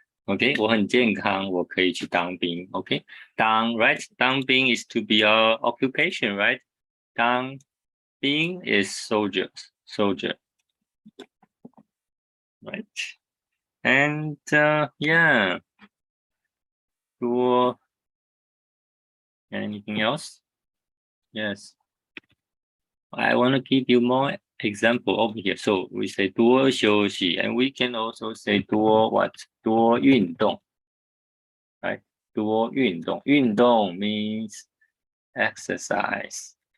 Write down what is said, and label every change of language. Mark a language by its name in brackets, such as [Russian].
[Chinese] Okay, 我很健康，我可以去当兵。 [English] Okay, 当 当兵 is to be a occupation, right? 当兵 is soldier, right? And yeah, anything else? Yes. I want to give you more example over here. So we say 多休息 and we can also say 多 what? [Chinese] 多运动 right? [English] 多运动 运动 means exercise.